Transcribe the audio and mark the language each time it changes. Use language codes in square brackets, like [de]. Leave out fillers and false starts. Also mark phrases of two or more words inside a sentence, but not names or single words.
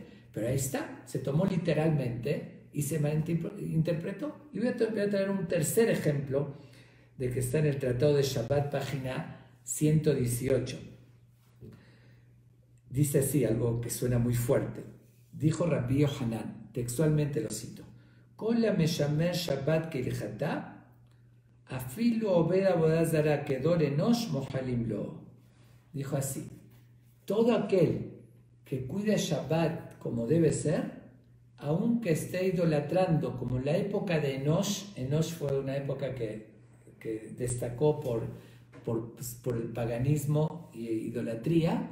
[es] Pero ahí está, se tomó literalmente y se malinterpretó. Y voy a traer un tercer ejemplo de que está en el Tratado de Shabbat, página 118. Dice así algo que suena muy fuerte. Dijo Rabbi Yohanan, textualmente lo cito: [he] כל המשמר שבת כהלכתה, אפילו עובד עבודה זרה כדור אנוש מוחלין לו. [es] Dijo así: todo aquel que cuida Shabbat como debe ser, aunque esté idolatrando, como en la época de Enosh. Enosh fue una época que destacó por el paganismo e idolatría.